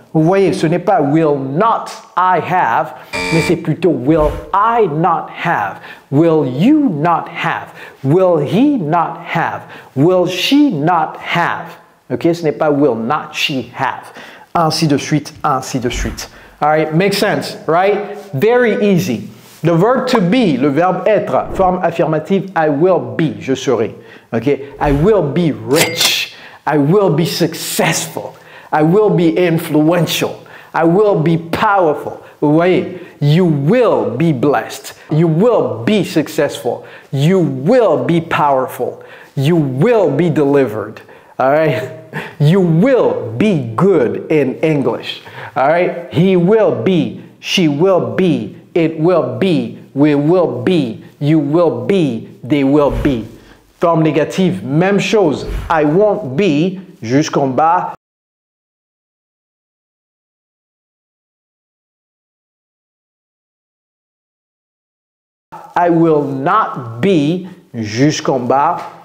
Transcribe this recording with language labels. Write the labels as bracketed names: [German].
[French] Vous voyez, ce n'est pas will not I have, mais c'est plutôt [English] will I not have, will you not have, will he not have, will she not have. [French] Ok, ce n'est pas [English] will not she have. [French] Ainsi de suite, ainsi de suite. [English] All right, makes sense, right? Very easy. The verb to be, [French] le verbe être, [English] forme affirmative, I will be, [French] je serai. [English] Ok, I will be rich, I will be successful, I will be influential, I will be powerful. Vous voyez, you will be blessed, you will be successful, you will be powerful, you will be delivered. All right, you will be good in English. All right, he will be, she will be, it will be, we will be, you will be, they will be. [French] Forme négative, même chose. [English] I won't be, [French] jusqu'en bas. [English] I will not be, [French] jusqu'en bas.